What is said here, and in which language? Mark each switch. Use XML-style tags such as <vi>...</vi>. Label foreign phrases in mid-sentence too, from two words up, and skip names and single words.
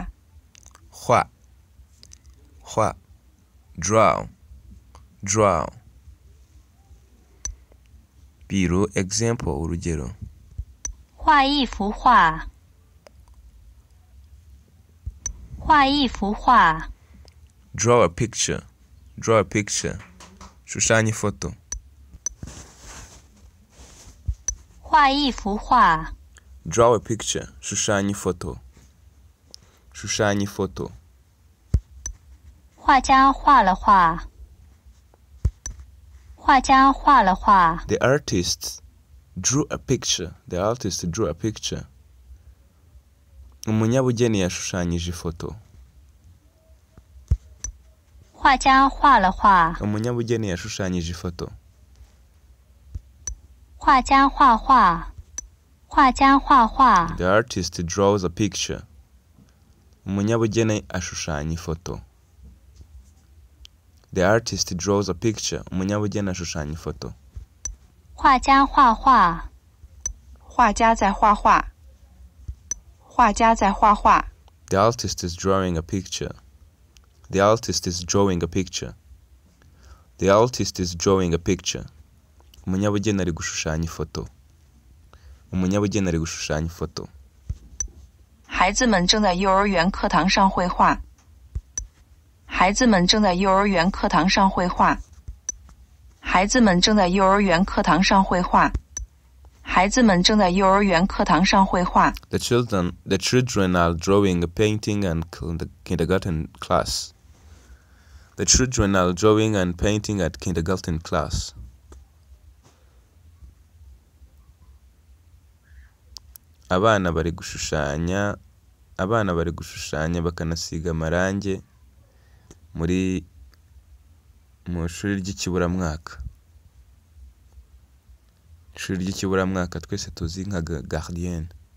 <en>画画 draw draw.</en> <rw>Piru example urugero</rw> <zh>画一幅画画一幅画</zh> <en>draw a picture draw a picture.</en> <rw>Shushanya ifoto.</rw> <zh>画一幅画</zh> <en>Draw a picture.</en> <rw>Shushanya ifoto. Shushanya ifoto.</rw> <zh>画家画了画画家画了画</zh> <en>The artist drew a picture. The artist drew a picture.</en> <rw>Umunyabugeni yashushanyije ifoto.</rw> <zh>画家画了画。</zh> <rw>umunyabugeni yashushanyije ifoto.</rw> <zh>画家画画。画家画画。</zh> <en>The artist draws a picture.</en> <rw>umunyabugeni ashushanya ifoto.</rw> <en>The artist draws a picture.</en> <rw>umunyabugeni ashushanya ifoto.</rw> <zh>画家画画。画家在画画。画家在画画。</zh> <en>The artist is drawing a picture. The artist is drawing a picture. The artist is drawing a picture.</en> <rw>umunyabugeni ari gushushanya ifoto. umunyabugeni ari gushushanya ifoto.</rw> <zh>孩子们正在幼儿园课堂上绘画。孩子们正在幼儿园课堂上绘画。孩子们正在幼儿园课堂上绘画。孩子们正在幼儿园课堂上绘画。</zh> <en>The children are drawing a painting and kindergarten class. The children are drawing and painting at kindergarten class.</en> <rw>Abana bari gushushanya bakanasiga amarange mu ishuri ry'ikiburamwaka. Ishuri ry'ikiburamwaka twese tuzi nka gardienne.</rw>